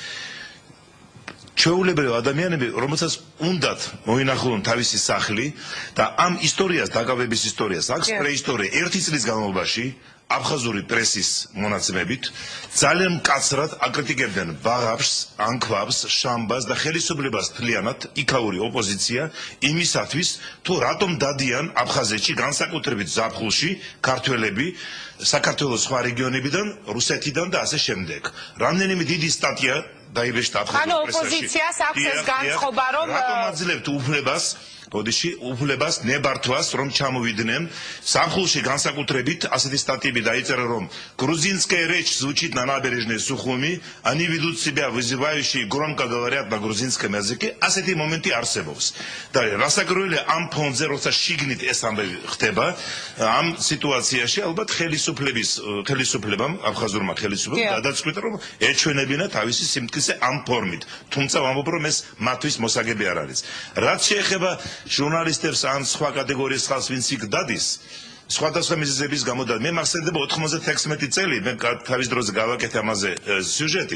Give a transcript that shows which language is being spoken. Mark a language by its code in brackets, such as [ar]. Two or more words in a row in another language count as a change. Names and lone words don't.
[ka] ჩვეულებრივი ადამიანები, რომელსაც უნდათ მოინახულონ თავისი სახლი და ამ ისტორიას, დაკავების ისტორიას, აქვს პრეისტორია 1 წლის განმავლობაში აფხაზური პრესის მონაცემებით ძალიან მკაცრად აკრიტიკებდნენ ბაღაფშს, ანქვაბს, შამბას და ხელისუფლებას მთლიანად იქაური ოპოზიცია იმისათვის, თუ რატომ დადიან აფხაზეთში, განსაკუთრებით ზაფხულში, ქართველები საქართველოს სხვა რეგიონებიდან, რუსეთიდან და ასე შემდეგ. რამდენიმე დიდი სტატია დაიბეჭდა აფხაზურ პრესაში. ანუ ოპოზიციას აქვს ეს განწყობა, რომ რატომ აძლევთ უფლებას ნებართვას, რომ ჩამოვიდნენ ზაფხულში განსაკუთრებით ასეთი სტატიები დაიწერა, რომ [ru] грузинская речь звучит на набережной Сухуми, они ведут себя вызывающе и громко говорят на грузинском языке. [ka] ასეთი მომენტი არსებობს. და რასაკურველი ამ ფონზე, როცა შიგნით ეს ამბები ხდება, ამ სიტუაციაში ალბათ ხელისუფლებამ, აფხაზურმა ხელისუფლებამ გადაწყვიტა, რომ ეჩვენებინა თავისი სიმტკიცე ამ ფორმით. თუმცა ვამბობ, რომ ეს მათთვის მოსაგები არ არის. რაც შეეხება ჟურნალისტებს ან სხვა კატეგორიის ხალხს, ვინც იქ დადის, სხვადასხვა მიზეზების გამო და მე მახსენდება 96 წელი, მე თავის დროზე გავაკეთე ამაზე სიუჟეტი.